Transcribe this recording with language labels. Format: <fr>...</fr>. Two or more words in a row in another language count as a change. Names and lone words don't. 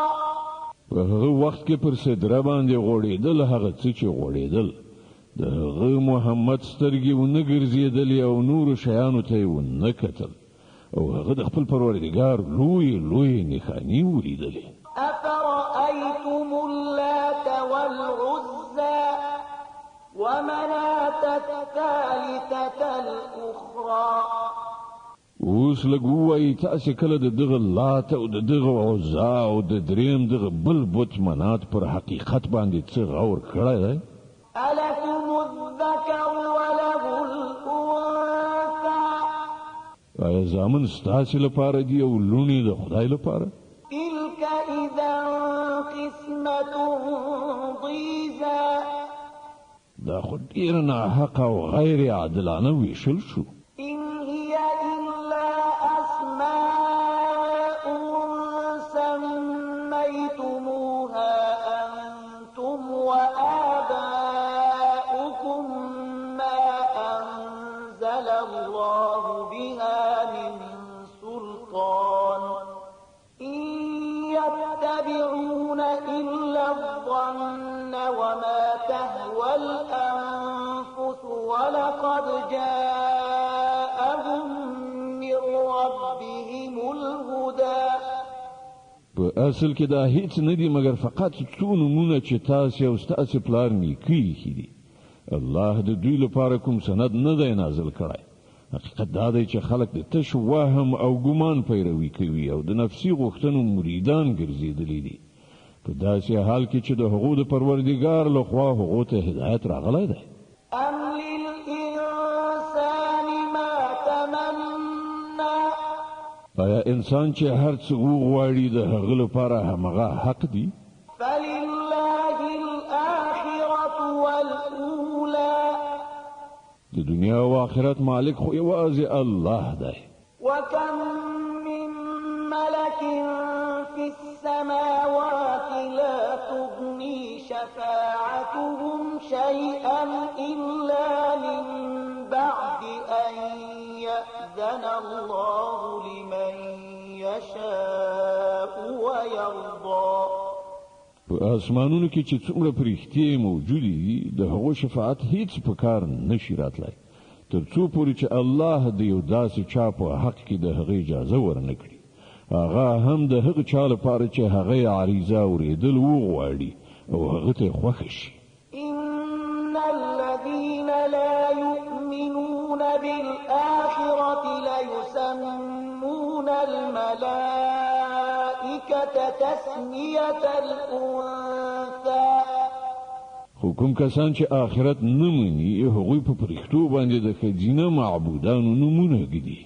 <ps>په هغه وخت کې پر سدره باندې غوړېدل هغه څه چې غوړېدل د هغه محمد سترګې ونه ګرځېدلې او نورو شیانو ته یې ونه کتل او هغه د خپل پروردګار لوی نښانې ولیدلې.</ps> <ar>أفرأيتم اللات والعزى ومناة الثالثة الأخرى.</ar> <ps>اوس لږ ووایي تاسې کله د دغه لات او د دغه عزا او د دریم دغه بل بت منات پر حقیقت باندې څه غور کړی دی؟</ps> <ar>ألكم الذكر وله الأنثى.</ar> <ps>آیا زامن ستاسې لپاره دي او لوڼې د خدای لپاره؟</ps> <ar>تلك إذا قسمة ضيزى.</ar> <ps>دا خو ډېره ناحقه او غیر عادلانه ویشل شو.</ps> <ar>إن هي إلا أسماء سميتموها أنتم وآباؤكم ما أنزل الله بها من سلطان إن يتبعون إلا الظن وما تهوى الأنفس ولقد جاءهم من ربهم الهدى.</ar> <ps>په اصل کې دا هیڅ نه دي مګر فقط څو نمونه چې تاسې او ستاسې پلار نیکه ایښي دي. الله د دوی لپاره کوم سند نه دی نازل کړی. حقیقت دا دی چې خلک د تش وهم او ګمان پیروي کوي او د نفسي غوښتنو مریدان ګرځېدلي دي په داسې حال کې چې د هغو د پروردګار لخوا هغو ته هدایت راغلی دی.</ps> <ar>أم للإنسان ما تمنى.</ar> <ps>آیا انسان چې هر څه وغواړي د هغه لپاره همغه حق دی؟</ps> <ar>فلله الآخرة والأولى.</ar> <ps>د دنیا او آخرت مالک خو یوازې الله دی.</ps> <ar>وكم من ملك في السماوات لا تغني شفاعتهم شيئا إلا من بعد أن يأذن الله لمن يشاء ويرضى.</ar> <ps>په اسمانونو کې چې څومره پرښتې موجودې دي د هغو شفاعت هیڅ په کار نشي راتلی تر څو پورې چې الله د یو داسې چا په حق کې د هغې اجازه ورنه کړي. هغه هم د هغه چا لپاره چې هغه یې عریضه اورېدل وغواړي او هغه ته یې خوښه شي.</ps> <ar>إن الذين لا يؤمنون بالآخرة ليسمون الملائكة تسمية الأنثى.</ar> <ps>خو کوم کسان چې آخرت نه مني هغوی په پرښتو باندې د ښځینه معبودانو نومونه ږدي.</ps>